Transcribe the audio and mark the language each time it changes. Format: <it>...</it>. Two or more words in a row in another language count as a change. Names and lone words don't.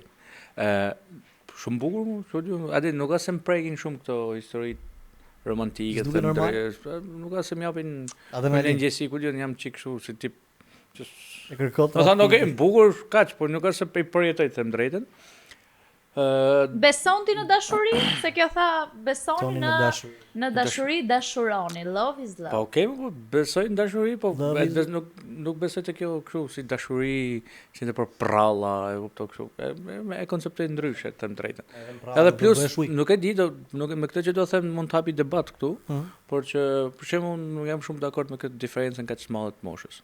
<sq>Shumë bukur, thotë, atë nuk ka se më prekin shumë këto histori romantike, nuk ka se më japin ndjesi, ku jam çik kështu si tip e kërkot. Po thonë, okej, bukur, kaq, por nuk ka se përjetoj të them drejtën. Beson ti në dashuri? Se kjo tha besoni Toni në dashuri, dashuroni.</sq> <en>Love is love.</en> <sq>Po okay, po besoj në dashuri, po nuk besoj te kjo kështu si dashuri që të për pralla, e kuptoj kështu. E konceptoj ndryshe të drejtën. Edhe plus nuk e di, nuk me këtë që do të them mund të hapi debat këtu, por që për shembull nuk jam shumë dakord me këtë diferencën kaq të madhe të moshës.</sq>